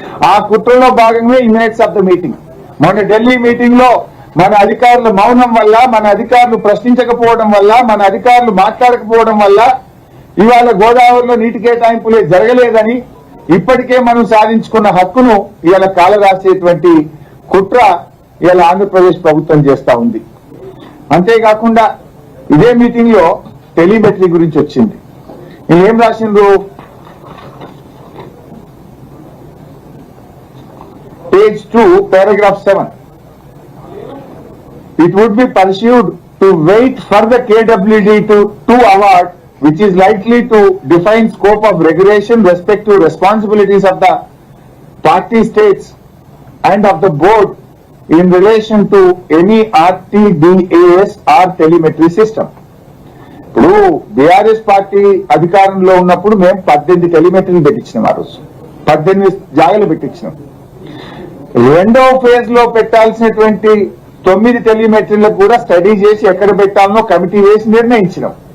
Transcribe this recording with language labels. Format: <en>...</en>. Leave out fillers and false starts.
<te>ఆ కుట్రలో భాగంగా ఈ</te> <en>Minutes of the meeting.</en> <te>మొన్న ఢిల్లీ మీటింగ్ లో మన అధికారుల మౌనం వల్ల, మన అధికారులు ప్రశ్నించకపోవడం వల్ల, మన అధికారులు మాట్లాడకపోవడం వల్ల ఇవాళ గోదావరిలో నీటి కేటాయింపులే జరగలేదని, ఇప్పటికే మనం సాధించుకున్న హక్కును ఇవాళ కాలరాసేటువంటి కుట్ర ఇవాళ ఆంధ్రప్రదేశ్ ప్రభుత్వం చేస్తా ఉంది. అంతేకాకుండా ఇదే మీటింగ్ లో టెలిమెట్రీ గురించి వచ్చింది. ఏం రాసిండ్రు?</te> <en>Page 2, paragraph 7. It would be pursued to wait for the KWD to award, which is likely to define scope of regulation, respective responsibilities of the party states and of the board in relation to any RTDAS or telemetry system.</en> <te>ఇప్పుడు BRS party అధికారంలో ఉన్నప్పుడు మేము 18 టెలిమెట్రీలు పెట్టించినాం. ఆ రోజు 18 జాగాలు పెట్టించినాం. రెండో phase లో పెట్టాల్సినటువంటి 9 టెలిమెట్రీలకు కూడా స్టడీ చేసి ఎక్కడ పెట్టాలనో కమిటీ వేసి నిర్ణయించినాం.</te>